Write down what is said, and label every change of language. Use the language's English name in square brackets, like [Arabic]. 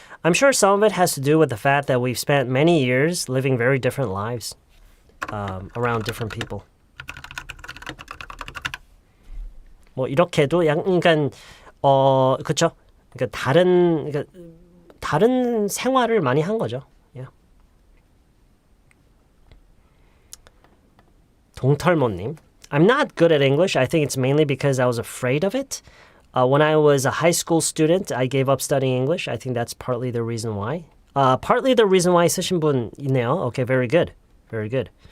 [English] I'm sure some of it has to do with the fact that we've spent many years living very different lives around different people. [Korean] 뭐 이렇게도 약간 그렇죠. 그러니까 다른 생활을 많이 한 거죠. [English] Yeah. 동털모님, I'm not good at English. I think it's mainly because I was afraid of it. When I was a high school student, I gave up studying English. I think that's partly the reason why. Partly the reason why [Korean] 쓰신 분 있네요. [English] Okay, very good. Very good.